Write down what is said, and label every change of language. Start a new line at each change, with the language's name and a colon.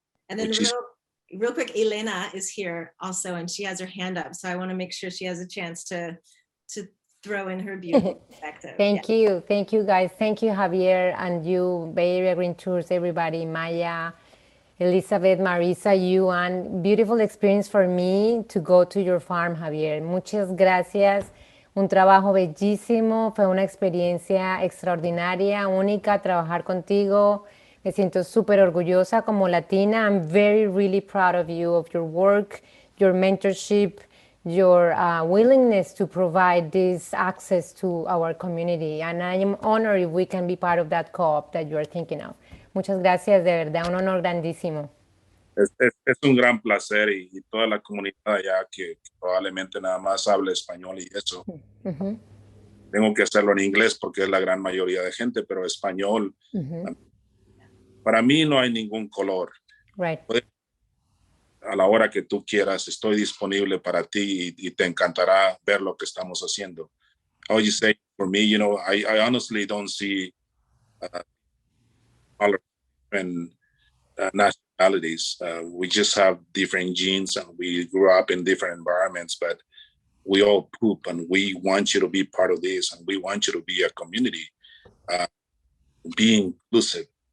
English: And then real quick, Elena is here also, and she has her hand up, so I want to make sure she has a chance to throw in her beautiful perspective. Thank you guys. Thank you, Javier, and you, Bay Area Green Tours, everybody, Maya, Elizabeth, Marisa, you, and beautiful experience for me to go to your farm, Javier.
Spanish: Muchas gracias. Un trabajo bellísimo, fue una experiencia extraordinaria, única, trabajar contigo. Me siento súper orgullosa como latina.
English: I'm really proud of you, of your work, your mentorship, your willingness to provide this access to our community. And I am honored if we can be part of that co-op that you are thinking of.
Spanish: Muchas gracias, de verdad, un honor grandísimo. Es un gran placer, y toda la comunidad allá que probablemente nada más habla español y eso. Tengo que hacerlo en inglés porque es la gran mayoría de gente, pero español, para mí no hay ningún color.
English: Right.
Spanish: A la hora que tú quieras, estoy disponible para ti, y te encantará ver lo que estamos haciendo.
English: I would just say, for me, I honestly don't see all different nationalities. We just have different genes, and we grew up in different environments, but we all poop, and we want you to be part of this, and we want you to be a community, be inclusive.